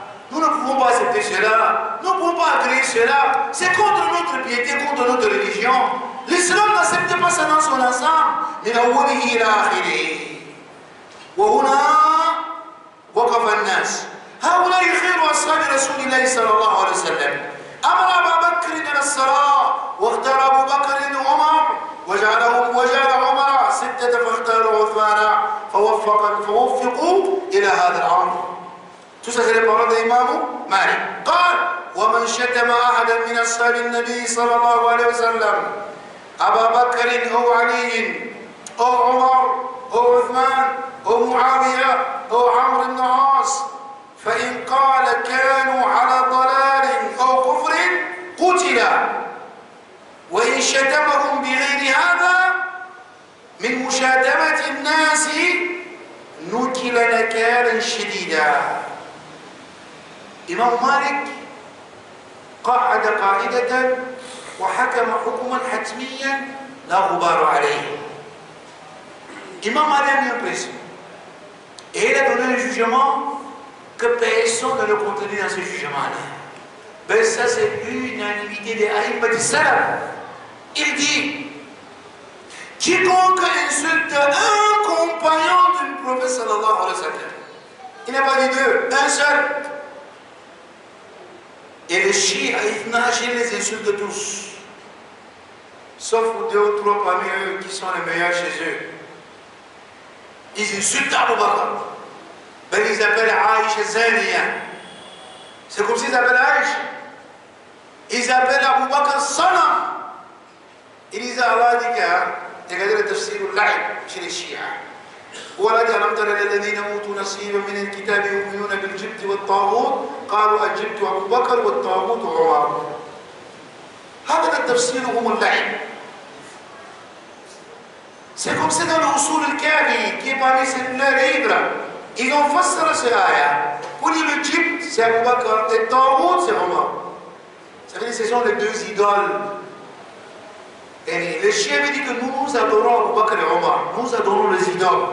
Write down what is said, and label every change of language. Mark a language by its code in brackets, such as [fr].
[fr] Nous ne pouvons pas accepter cela, nous ne pouvons pas agréer cela, c'est contre notre piété, contre notre religion. L'islam n'accepte pas ça dans son ensemble. [ar] وهنا وقف الناس هؤلاء خير أصحاب رسول الله صلى الله عليه وسلم. أمر أبا بكر إلى الصلاة واختار أبو بكر عمر وجعل عمر ستة فاختاروا عثمان فوفقوا إلى هذا الأمر. [fr] Tout ça, c'est les paroles de l'imam Malik. [ar] قال ومن شتم أحدا من أصحاب النبي صلى الله عليه وسلم أبا بكر أو علي أو عمر أو عثمان أو معاوية أو عمرو بن العاص فإن قال كانوا على ضلال أو كفر قتل وإن شتمهم بغير هذا من مشاتمة الناس نكل نكالا شديدا. إمام مالك قعد قاعدة وحكم حكما حتميا لا غبار عليه. [fr] Imam Ali a mis un pression. Et il a donné un jugement que personne ne le contredit dans ce jugement-là. Ben ça c'est l'unanimité des aïmmati salaf. Il dit, quiconque insulte un compagnon du prophète sallallahu alayhi wa sallam, il n'a pas dit deux, un seul. Et les chiites, ils les insultent tous. Sauf deux ou trois parmi eux qui sont les meilleurs chez eux. Ils insultent Abu Bakr. Ben ils appellent Aïcha Zaniya. C'est comme s'ils appellent Aïcha. Ils appellent Abu Bakr Sanam. Ils disent Allah dit que, regardez le tafsir al-Laïb chez les chiites. [ar] ولد ألم تر إلى الذين أوتوا نصيبا من الكتاب يؤمنون بالجبت والطاغوت قالوا الجبت أبو بكر والطاغوت عمر. هذا تفسيرهم اللعب. [fr] C'est comme ça dans l'usul al-Kafi qui est parmi les livres. Ils ont fassara cette ayah. Pour dire le Jibt, c'est Abu Bakr, et Taout, c'est Omar. Ça veut dire que ce sont les deux idoles. Et les chiens avaient dit que nous adorons Abu Bakr et Omar. Nous adorons les idoles.